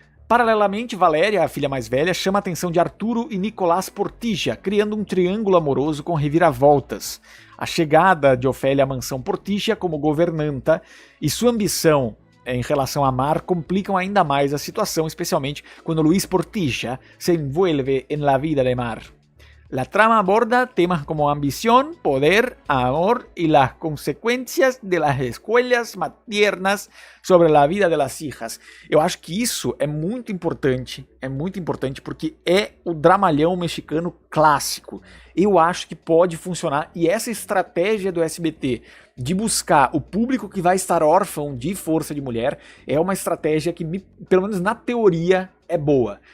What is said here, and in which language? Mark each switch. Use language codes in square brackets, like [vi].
[pt] Paralelamente, Valéria, a filha mais velha, chama a atenção de Arturo e Nicolás Porticia, criando um triângulo amoroso com reviravoltas. A chegada de Ofélia à mansão Porticia como governanta e sua ambição em relação a Mar complicam ainda mais a situação, especialmente quando Luis Porticia [es] se envuelve en la vida de Mar. La trama aborda temas como ambición, poder, amor y las consecuencias de las escuelas maternas sobre la vida de las hijas. [pt] Eu acho que isso é muito importante porque é o dramalhão mexicano clássico. Eu acho que pode funcionar, e essa estratégia do SBT de buscar o público que vai estar órfão de Força de Mulher é uma estratégia que, pelo menos na teoria, é boa.